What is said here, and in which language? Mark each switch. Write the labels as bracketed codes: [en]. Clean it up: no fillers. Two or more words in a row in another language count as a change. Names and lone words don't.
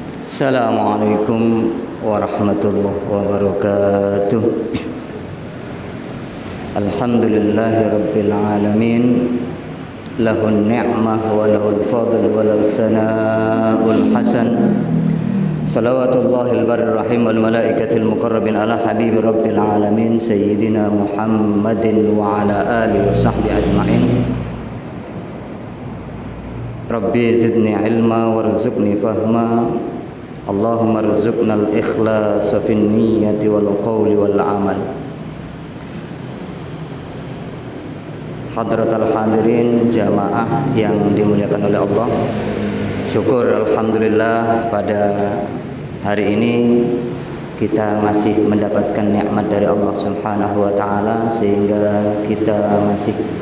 [ar] السلام عليكم ورحمة الله وبركاته. الحمد لله رب العالمين. له النعمة وله الفضل وله الثناء الحسن. صلوات الله البر الرحيم والملائكة المقربين على حبيب رب العالمين سيدنا محمد وعلى آله وصحبه أجمعين. رب زدني علما وارزقني فهما. اللهم ارزقنا الإخلاص في النية والقول والعمل. حضرة الحاضرين [id] jamaah yang dimuliakan oleh Allah. Syukur alhamdulillah pada hari ini kita masih mendapatkan nikmat dari Allah [ar] سبحانه وتعالى [id] sehingga kita masih